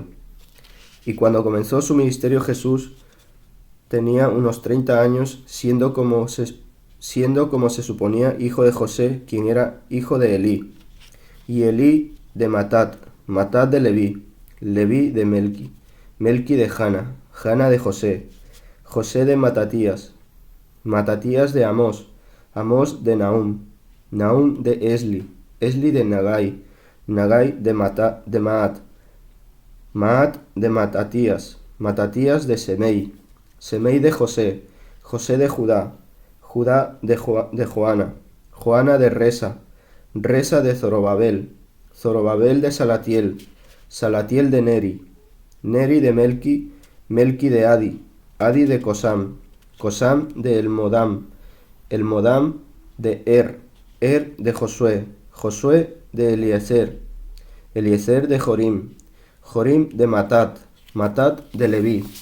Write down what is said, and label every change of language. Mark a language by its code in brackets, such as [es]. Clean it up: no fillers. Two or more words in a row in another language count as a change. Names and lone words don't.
[es] Y cuando comenzó su ministerio Jesús tenía unos 30 años, siendo como se suponía hijo de José, quien era hijo de Elí, y Elí de Matat, Matat de Leví, Leví de Melqui, Melqui de Jana, Jana de José, José de Matatías, Matatías de Amós, Amós de Nahum, Nahum de Esli, Esli de Nagai, Nagai de Maat, Maat de Matatías, Matatías de Semei, Semei de José, José de Judá, Judá de Joana, Joana de Resa, Resa de Zorobabel, Zorobabel de Salatiel, Salatiel de Neri, Neri de Melqui, Melqui de Adi, Adi de Cosam, Cosam de Elmodam, Elmodam de Er de Josué, Josué de Eliezer, Eliezer de Jorim, Jorim de Matat, Matat de Leví,